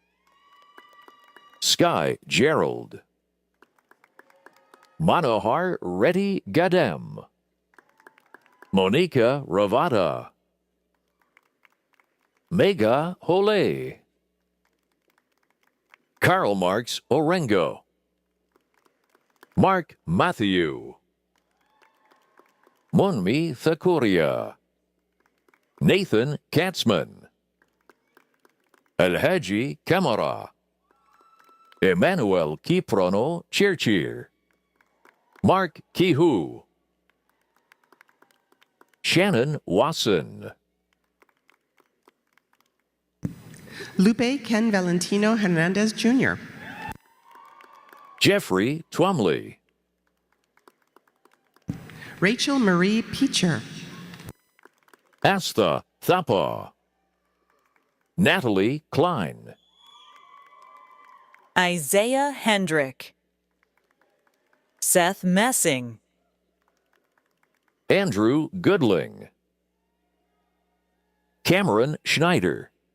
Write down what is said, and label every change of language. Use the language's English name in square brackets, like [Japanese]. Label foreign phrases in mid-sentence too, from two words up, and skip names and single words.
[English] Sky Gerald. Manohar Reddy Gadam. Monica Ravada. Mega Hole. Karl Marx Orengo. Mark Matthew. Monmi Thakuria. Nathan Katzman. Alhaji Kamara. Emmanuel Kiprono Chirchir. Mark Kihu. Shannon Wasson. Lupe Ken Valentino Hernandez Jr. Jeffrey Twumley. Rachel Marie Peacher. Astha Thapa. Natalie Klein. Isaiah Hendrick. Seth Messing. Andrew Goodling. Cameron Schneider.